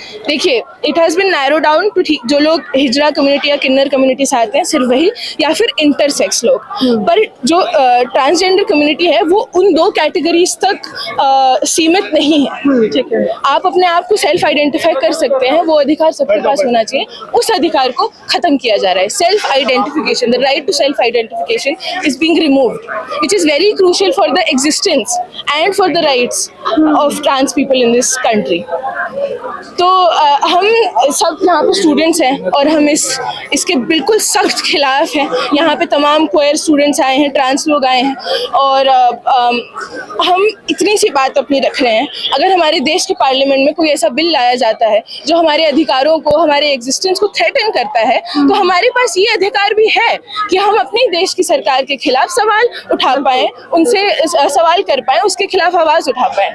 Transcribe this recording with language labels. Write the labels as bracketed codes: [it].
[hi] देखिए, [en] it has been narrow down to [hi] जो लोग हिजरा कम्युनिटी या किन्नर कम्युनिटी से आते हैं सिर्फ वही, या फिर इंटरसेक्स लोग। पर जो ट्रांसजेंडर कम्युनिटी है वो उन दो कैटेगरीज तक सीमित नहीं है। ठीक है, आप अपने आप को सेल्फ आइडेंटिफाई कर सकते हैं, वो अधिकार सबके पास होना चाहिए। उस अधिकार को खत्म किया जा रहा है। [en] Self identification, the right to self identification is being removed, which is very crucial for the existence and for the rights of trans people in this country. [hi] तो हम सब यहाँ पे स्टूडेंट्स हैं और हम इसके बिल्कुल सख्त खिलाफ हैं। यहाँ पे तमाम क्वेयर स्टूडेंट्स आए हैं, ट्रांस लोग आए हैं, और हम इतनी सी बात अपनी रख रहे हैं, अगर हमारे देश के पार्लियामेंट में कोई ऐसा बिल लाया जाता है जो हमारे अधिकारों को, हमारे एग्जिस्टेंस को थ्रेटन करता है, तो हमारे पास ये अधिकार भी है कि हम अपने देश की सरकार के खिलाफ सवाल उठा पाएं, उनसे सवाल कर पाएं, उसके खिलाफ आवाज उठा पाएं।